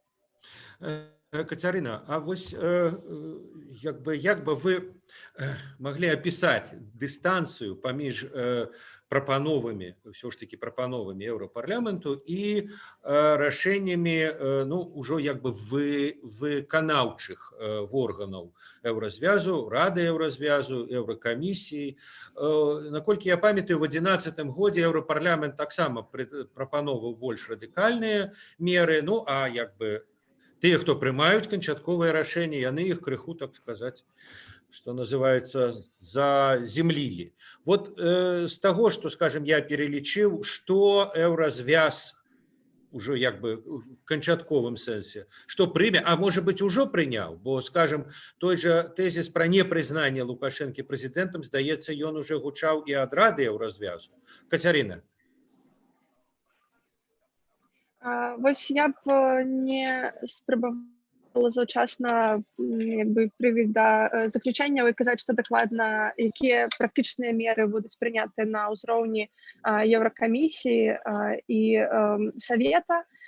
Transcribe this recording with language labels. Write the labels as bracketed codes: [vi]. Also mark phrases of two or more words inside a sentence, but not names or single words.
[be] Кацярына, а вось як бы вы маглі апісаць дыстанцыю паміж прапановамі, ўсё ж такі прапановамі Еўрапарламенту і рашэннямі ўжо як бы выканаўчых органаў Еўразвязу, Рады Еўразвязу, Еўракамісіі. Наколькі я памятаю, в 11-м годзе Еўрапарламент таксама прапановаў больш радыкальныя меры, а як бы тыя, хто прымаюць канчатковыя рашэнні, яны іх крыху, так сказаць, [ru] что называется, заземлили. Вот с того, что, скажем, я перелічыў, что Еўразвяз уже як бы в [be] канчатковым сэнсе, что прыме, [ru] а может быть [be] уже прыняў, бо, скажем, [ru] той же тезис [be] про непрызнанне Лукашэнкі прэзідэнтам, здаецца, ён уже гучаў і ад Рады Еўразвязу. Кацярына. Вось я б не спрабавала заўчасна прывіць да заключэнняў і казаць, што дакладна якія практычныя меры будуць прыняты на ўзроўні Еўракамісіі і Савета.